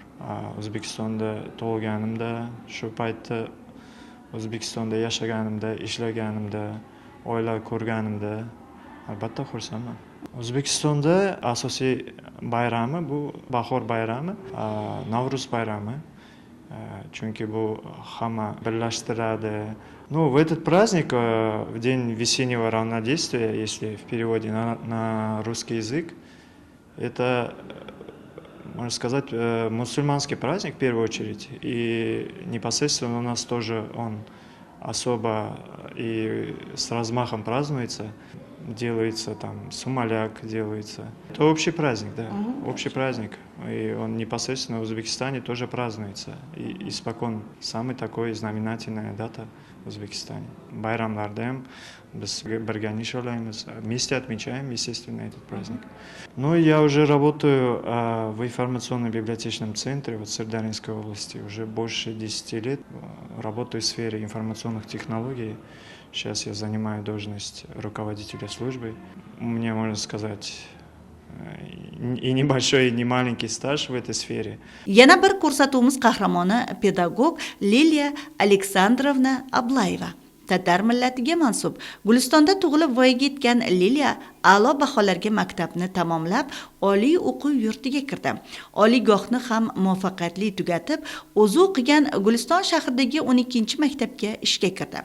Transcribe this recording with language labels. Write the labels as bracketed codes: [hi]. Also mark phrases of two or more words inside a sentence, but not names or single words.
[uz] O'zbekistonda tug'ilganimda, shu paytda O'zbekistonda yashaganimda, ishlaganimda, oila ko'rganimda albatta xursandman. O'zbekistonda asosiy bayrami bu bahor bayrami, Navro'z bayrami. Chunki bu hamma birlashtiradi. [ru] Ну, в этот праздник, в день весеннего равнодействия, если в переводе на русский язык, Это, можно сказать, мусульманский праздник в первую очередь. И непосредственно у нас тоже он особо и с размахом празднуется. Делается там сумаляк, делается. Это общий праздник, да, общий праздник. И он непосредственно в Узбекистане тоже празднуется. И испокон самый такой знаменательная дата в Узбекистане. [uz] Байрамлардем biz birga nishonlaymiz, [ru] вместе отмечаем, естественно, этот праздник. Ну, я уже работаю в информационном библиотечном центре в Сырдарьинской области уже больше 10 лет. Работаю в сфере информационных технологий. Сейчас я занимаю должность руководителя службы. У меня, можно сказать, и небольшой, и не маленький стаж в этой сфере. [uz] Yana bir ko'rsatuvimiz qahramoni pedagog Liliya Aleksandrovna Ablayeva. Tatar millatiga mansub. Gulistonda tug'ilib voyaga yetgan Liliya a'lo baholarga maktabni tamomlab, oliy o'quv yurtiga kirdi. Oliygohni ham muvaffaqiyatli tugatib, o'zi o'qigan Guliston shahridagi 12-maktabga ishga kirdi.